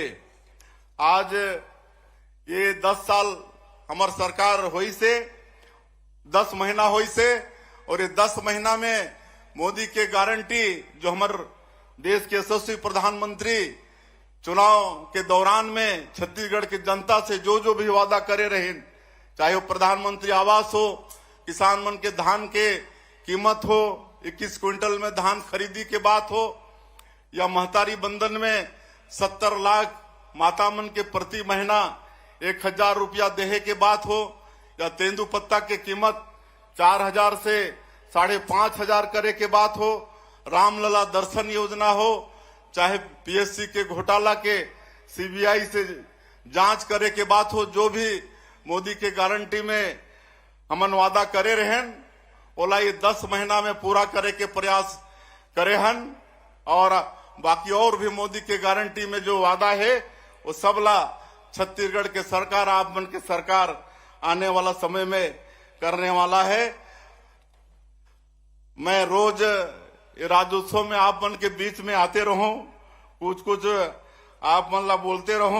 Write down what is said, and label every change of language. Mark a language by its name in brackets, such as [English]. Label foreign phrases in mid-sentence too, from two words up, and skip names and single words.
[Chhattisgarhi] आज ये 10 साल हमार सरकार हुई से, 10 महीना हुई से, और ये 10 महीना में मोदी के गारंटी जो हमार देश के यशस्वी प्रधानमंत्री चुनाव के दौरान में छत्तीसगढ़ की जनता से जो भी वादा करे रहे, चाहे वो प्रधानमंत्री आवास हो, किसान मन के धान के कीमत हो, 21 क्विंटल में धान खरीदी के बात हो, या महतारी बंधन में 70 लाख माता मन के प्रति महीना 1000 रुपया देहे के बात हो, या तेंदू पत्ता के कीमत 4000 से 5500 करे के बात हो, रामलला दर्शन योजना हो, चाहे PSC के घोटाला के CBI से जांच करे के बात हो, जो भी मोदी के गारंटी में हमन वादा करे रहन, ओला ये 10 महीना में पूरा करे के प्रयास करे हन। और बाकी और भी मोदी के गारंटी में जो वादा है वो सबला छत्तीसगढ़ के सरकार, आप मन के सरकार आने वाला समय में करने वाला है। मैं रोज राज्योत्सव में आप मन के बीच में आते रहूं, कुछ आप मन ला बोलते रहूं।